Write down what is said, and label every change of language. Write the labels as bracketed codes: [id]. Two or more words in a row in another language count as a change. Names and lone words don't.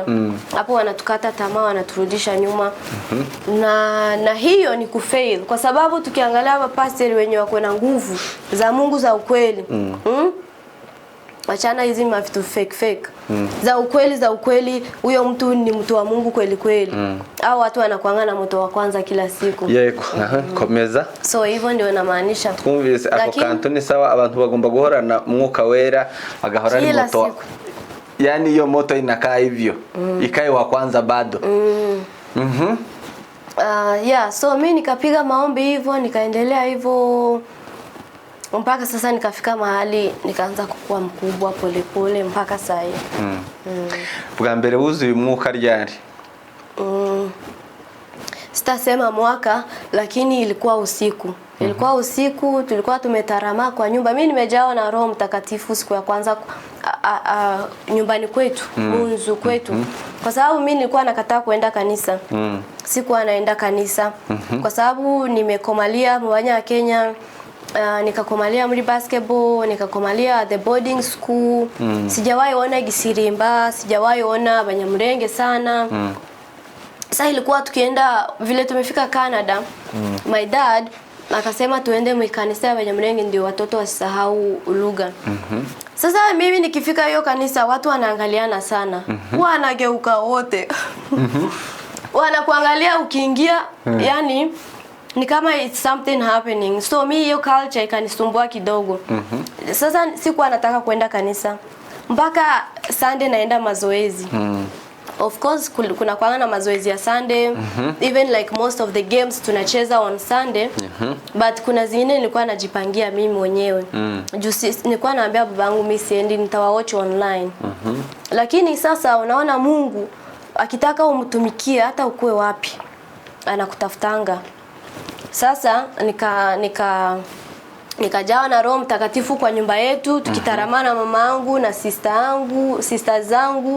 [sw] Hapo wanatukata tamaa, wanaturudisha nyuma. Na hiyo ni kufail, kwa sababu tukiangalia mapasteri wenye wako na nguvu za Mungu za ukweli. Wachana hizi mavitu fake. Za ukweli huyo mtu ni mtu wa Mungu kweli. Au watu wanakuanga na moto wa kwanza kila siku. [rw] Yego, komeza. [sw] So hivyo ndio namaanisha. [rw] Twumvise ako kantu ni sawa, abantu bagomba guhorana mwuka wera bagahora ni moto. [sw] Yani hiyo moto inakaa hivyo. Ikae wa kwanza bado. So mimi nikapiga maombi hivyo, nikaendelea hivyo mpaka sasa nikafika mahali nikaanza kukua mkubwa pole mpaka sasa hivi. [rw] Bwa mbere wuzuye umwuka ryari? [sw] Sitasema mwaka, lakini ilikuwa usiku. Ilikuwa usiku, tulikuwa tumetarama kwa nyumba. Mimi nimejawa na Roho Mtakatifu siku ya kwanza nyumbani kwetu, Munzu kwetu. Kwa sababu mimi nilikuwa nakataa kuenda kanisa. Sikuwa naenda kanisa. Kwa sababu nimekomalia mwanya wa Kenya. Nikakomalia muri basketball, nikakomalia [en] the boarding school. [sw] Sijawahi ona Gisirimba, sijawahi ona Banyamulenge sana. Sasa ilikuwa tukienda vile tumefika Canada. [en] My dad [sw] akasema tuende mkanisa ya Banyamulenge ndio watoto wasisahau lugha. Sasa mimi nikifika hiyo kanisa watu wanaangaliana sana. Wanageuka wote. Wanakuangalia ukiingia, yani ni kama [en] it's something happening. [sw] So mi hiyo culture ikanisumbua kidogo. Sasa sikuwa nataka kwenda kanisa. Mpaka Sunday naenda mazoezi. [en] Of course [sw] kuna kwanga na mazoezi ya Sunday. [en] Even like most of the games tunacheza on Sunday. [sw] But kuna zingine nilikuwa najipangia mimi mwenyewe. Nilikuwa naambia babangu mimi siendi, nitawatch online. Lakini sasa unaona Mungu akitaka umtumikie hata ukue wapi anakutafutanga. Sasa nikajawa na Roho Mtakatifu kwa nyumba yetu, tukitaramana mama yangu na sister zangu.